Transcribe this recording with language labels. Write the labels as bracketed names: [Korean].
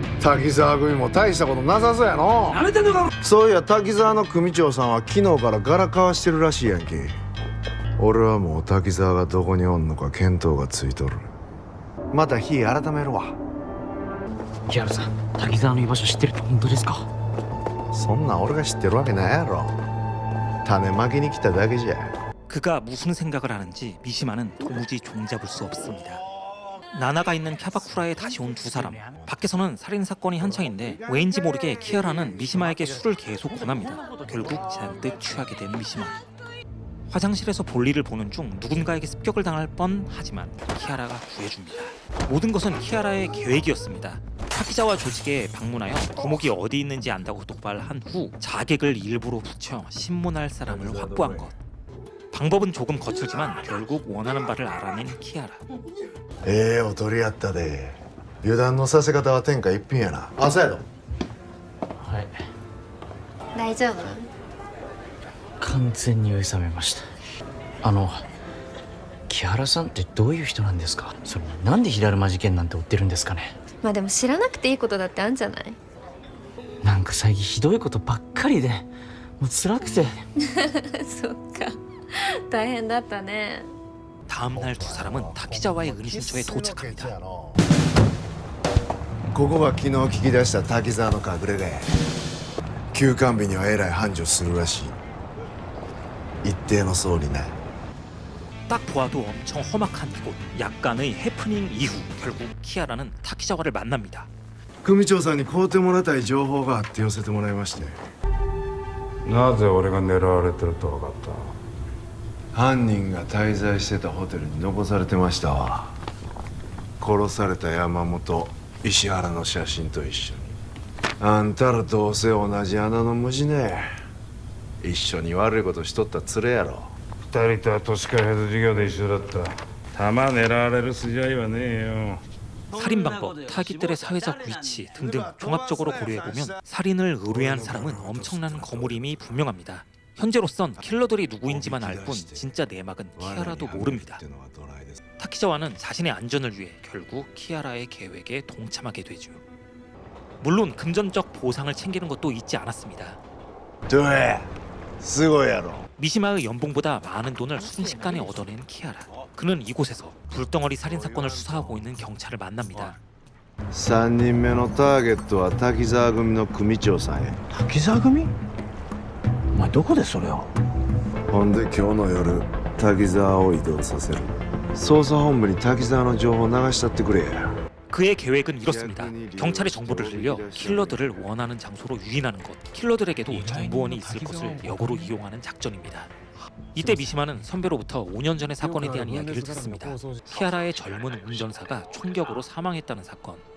[Japanese] 滝沢組も大したことなさそうやの。やめてんのか。そういや滝沢の組長さんは昨日からガラ交わしてるらしいやんけ。俺はもう滝沢がどこにおんのか見当がついとる。また日改めるわ。木原さん、滝沢の居場所知ってるって本当ですか？そんなん俺が知ってるわけないやろ。種まきに来ただけじゃ。 [Korean] 그가 무슨 생각을 하는지 미시마는 도무지 종잡을 수 없습니다. 나나가 있는 캬바쿠라에 다시 온 두 사람. 밖에서는 살인 사건이 한창인데 왜인지 모르게 키아라는 미시마에게 술을 계속 권합니다. 결국 잔뜩 취하게 된 미시마. 화장실에서 볼일을 보는 중 누군가에게 습격을 당할 뻔하지만 키아라가 구해줍니다. 모든 것은 키아라의 계획이었습니다. 타키자와 조직에 방문하여 두목이 어디 있는지 안다고 도발한 후 자객을 일부러 붙여 신문할 사람을 확보한 것. 방법은 조금 거칠지만 결국 원하는 바를 알아낸 키아라. [Japanese] おとりやったで。油断のさせ方は天下一品やな。朝やろ。はい。大丈夫？完全に酔い覚めました。木原さんってどういう人なんですか？それになんで平沼事件なんて追ってるんですかね？まあでも知らなくていいことだってあるんじゃない？なんか最近ひどいことばっかりでもう辛くて。そっか。大変だったね。 [Korean] 다음 날 두 사람은 타키자와의 은신처에 도착합니다. [Japanese] ここが昨日聞き出した滝沢の隠れ家。休館日にはえらい繁盛するらしい。一定の層にな。 [Korean] 딱 보아도 엄청 험악한 이곳. 약간의 해프닝 이후 결국 키아라는 타키자와를 만납니다. [Japanese] 組長さんに買うてもらいたい情報があって寄せてもらいまして。なぜ俺が狙われてると分かった？犯人が滞在してたホテルに残されてましたわ。殺された山本、石原の写真と一緒に。あんたらどうせ同じ穴の虫ね。一緒に悪いことしとった連れやろ。二人とは都市開発事業で一緒だった。弾狙われる筋合いはねえよ。 [Korean] 살인 방법, 타깃들의 사회적 위치 등등 종합적으로 고려해보면 살인을 의뢰한 사람은 엄청난 거물임이 분명합니다. 현재로선 킬러들이 누구인지만 알 뿐 진짜 내막은 키아라도 모릅니다. 타키자와는 자신의 안전을 위해 결국 키아라의 계획에 동참하게 되죠. 물론 금전적 보상을 챙기는 것도 잊지 않았습니다. [Japanese] どうや、すごいやろ。 [Korean] 미시마의 연봉보다 많은 돈을 순식간에 얻어낸 키아라. 그는 이곳에서 불덩어리 살인 사건을 수사하고 있는 경찰을 만납니다. [Japanese] 3人目のターゲットは滝沢組の組長さんや。滝沢組？お前どこでそれを？ほんで今日の夜滝沢を移動させる。捜査本部に滝沢の情報を流したってくれや。 [Korean] 그의 계획은 이렇습니다. 경찰의 정보를 흘려 킬러들을 원하는 장소로 유인하는 것. 킬러들에게도 정보원이 있을 것을 역으로 이용하는 작전입니다. 이때 미시마는 선배로부터 5년 전의 사건에 대한 이야기를 듣습니다. 키아라의 젊은 운전사가 총격으로 사망했다는 사건.